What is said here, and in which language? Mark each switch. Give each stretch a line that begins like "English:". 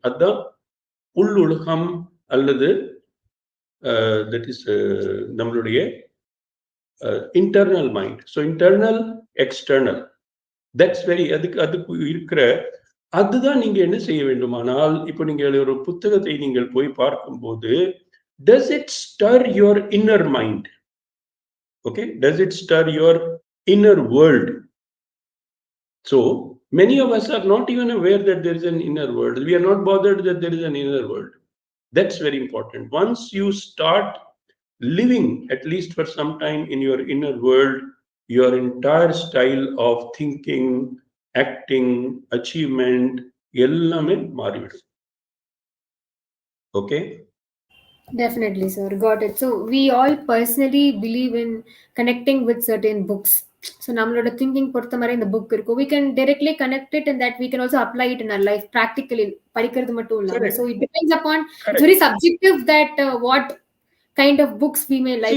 Tamil: அதுதான் உள்ளுலகம் அல்லது that is நம்மளுடைய internal mind. So internal external, that's very அதுக்கு இருக்கிற அதுதான் நீங்க என்ன செய்ய வேண்டுமானால், இப்போ நீங்கள் ஒரு புத்தகத்தை நீங்கள் போய் பார்க்கும்போது,
English: does it stir your inner mind? Okay, does it stir your inner world? So many of us are not even aware that there is an inner world. We are not bothered that there is an inner world. That's very important. Once you start living at least for some time in your inner world, your entire style of thinking, acting, achievement
Tamil: எல்லாமே மாறிவிடும்.
English: Okay? Definitely, sir. Got it. So we all personally believe in connecting with certain books.
Tamil: So நம்மளோட thinking பொறுத்த மாதிரி இந்த book இருக்கும்.
English: We can directly connect it and that we can also apply it in our life practically.
Tamil: படிக்கிறது மட்டும் இல்லாம.
English: So it depends upon, it's very subjective that what kind of books we may like.